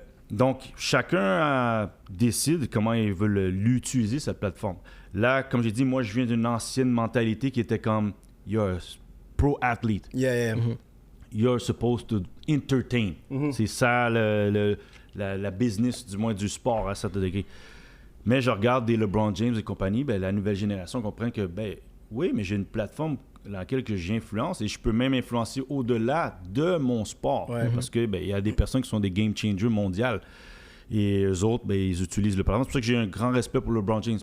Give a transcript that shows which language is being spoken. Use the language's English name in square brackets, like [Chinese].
[French] Donc, chacun décide comment il veut l'utiliser, cette plateforme. Là, comme j'ai dit, moi, je viens d'une ancienne mentalité qui était comme « [English] You're a pro athlete. You're supposed to entertain. [French] C'est ça la business, du moins du sport à certain degré. Mais je regarde des LeBron James et compagnie, ben, la nouvelle génération comprend que, ben, oui, mais j'ai une plateforme dans laquelle j'influence et je peux même influencer au-delà de mon sport. Parce que ben, y a des personnes qui sont des game changers mondiales. Et eux autres, ben, ils utilisent le plateforme. C'est pour ça que j'ai un grand respect pour LeBron James.